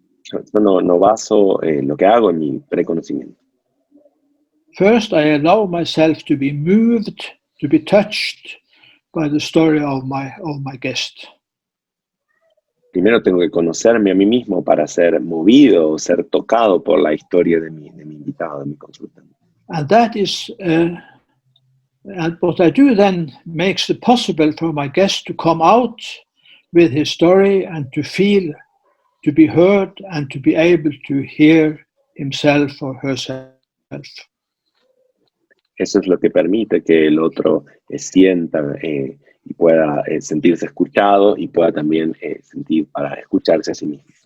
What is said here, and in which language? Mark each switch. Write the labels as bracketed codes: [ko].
[es] Yo no baso lo que hago en mi preconocimiento. [en] First, I allow myself to be moved, to be touched by the story of my guest. [es] Primero tengo que conocerme a mí mismo para ser movido o ser tocado por la historia de mi invitado, de mi consultante. [en] And that is, and what I do then makes it possible for my guest to come out with his story and to feel, to be heard, and to be able to hear himself or herself. [es] Eso es lo que permite que el otro sienta y pueda sentirse escuchado y pueda también sentir para escucharse a sí mismo.